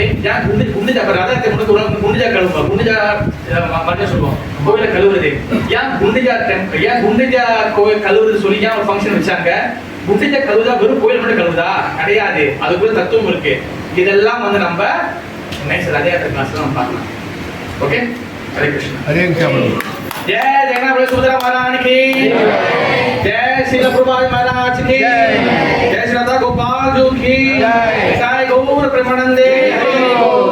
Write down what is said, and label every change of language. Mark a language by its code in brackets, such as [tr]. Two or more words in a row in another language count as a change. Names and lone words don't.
[ta] ஏன் குண்டிஜா ரதத்தை முன்னாடி குண்டிஜா கழுவா, குண்டிஜா மட்டும் சொல்லுவோம் கோயில கழுவுறது. ஏன் குண்டிஜா கோயில் கழுவுறது சொல்லி ஏன் ஒரு ஃபங்க்ஷன் வச்சாங்க? குண்டிஜா கழுவுதா வெறும் கோயில் மட்டும் கழுவுதா? கிடையாது, அதுக்குள்ள தத்துவம் இருக்கு. இதெல்லாம் வந்து நம்ம நெக்ஸ்ட் ரதயாத்திரை கிளாஸ்ல நம்ம பார்க்கலாம். ஓகே? ஹரே கிருஷ்ணா. ஹரே கிருஷ்ணா. [hi] जय जगन्नाथ सुभद्रा महाराज की जय, श्री प्रभुपाद महाराज की जय, श्री राधा गोपाल जी की जय, गौर प्रेमानंदे।